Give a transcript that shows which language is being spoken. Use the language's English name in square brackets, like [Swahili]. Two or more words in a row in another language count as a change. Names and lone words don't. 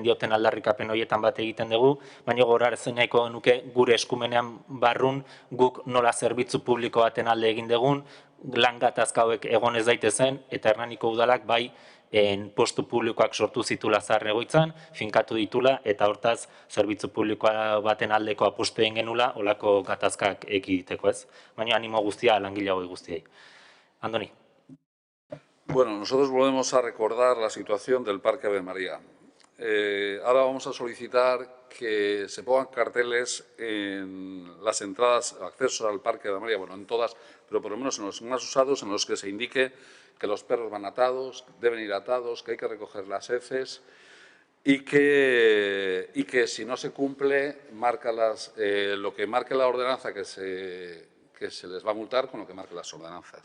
[Basque] dioten aldarrikapen horietan bat egiten dugu, baina gogorarazten nahiko genuke gure eskumenean barrun guk nola zerbitzu publiko baten alde egin dugun, lan gatazka hauek egon ez daitezen, eta Hernaniko udalak bai postu publikoak sortu zitula zahar egoitzan, finkatu ditula, eta hortaz zerbitzu publikoa baten aldeko apustu egin genula, olako gatazkak ekiditeko ez. Baina animo guztia langile hauek guztiei. Andoni. [Spanish] Bueno, nosotros volvemos a recordar la situación del Parque Ave María. Ahora vamos a solicitar que se pongan carteles en las entradas, accesos al Parque Ave María, bueno, en todas, pero por lo menos en los más usados, en los que se indique que los perros van atados, deben ir atados, que hay que recoger las heces y que si no se cumple, lo que marque la ordenanza que se les va a multar con lo que marque las ordenanzas.